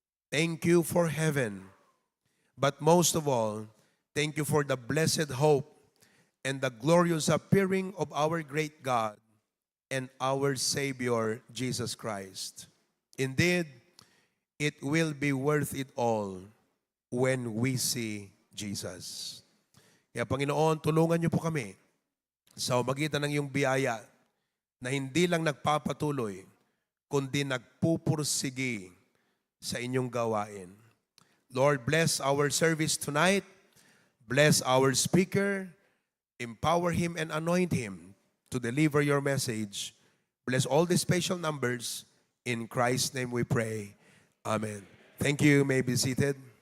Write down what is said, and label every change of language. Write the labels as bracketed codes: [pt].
[en] Thank you for heaven. But most of all, thank you for the blessed hope and the glorious appearing of our great God and our Savior, Jesus Christ. Indeed, it will be worth it all when we see Jesus. [tl] Kaya Panginoon, tulungan niyo po kami sa magitan ng iyong biyaya na hindi lang nagpapatuloy, kundi nagpupursigi sa inyong gawain. [en] Lord, bless our service tonight. Bless our speaker. Empower him and anoint him to deliver your message. Bless all the special numbers. In Christ's name we pray. Amen. Thank you. You may be seated.